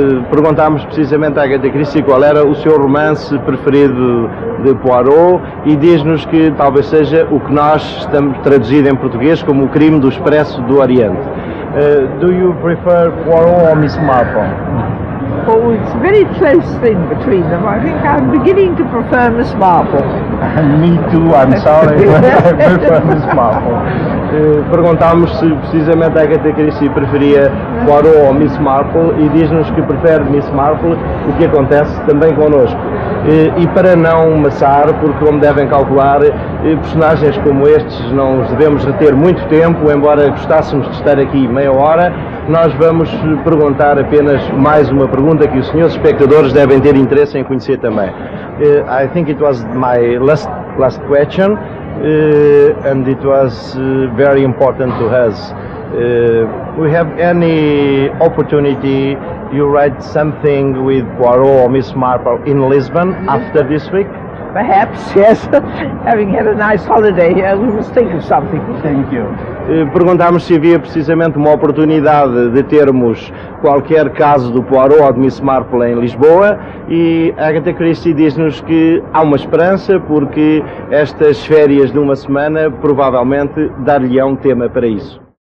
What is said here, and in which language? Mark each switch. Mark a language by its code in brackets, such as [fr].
[pt] Perguntámos precisamente à Agatha Christie qual era o seu romance preferido de Poirot e diz-nos que talvez seja o que nós estamos traduzido em português como O Crime do Expresso do Oriente. [en] Do you prefer Poirot or Miss Marple? Oh, it's a very close thing between them. I think I'm beginning to prefer Miss Marple. Me too, I'm sorry, but I prefer Miss Marple. [pt] Perguntámos se precisamente a Agatha Christie preferia Poirot ou Miss Marple e diz-nos que prefere Miss Marple, o que acontece também connosco. E para não maçar, porque como devem calcular, personagens como estes não os devemos reter muito tempo, embora gostássemos de estar aqui meia hora, nós vamos perguntar apenas mais uma pergunta que os senhores espectadores devem ter interesse em conhecer também. [en] I think it was my last question, and it was very important to us. We have any opportunity you write something with Poirot or Miss Marple in Lisbon after this week? Perhaps, yes. Having had a nice holiday here, we must think of something. Thank you. [pt] Perguntámos se havia precisamente uma oportunidade de termos qualquer caso do Poirot ou de Miss Marple em Lisboa e Agatha Christie diz-nos que há uma esperança porque estas férias de uma semana provavelmente dar-lhe-ão tema para isso.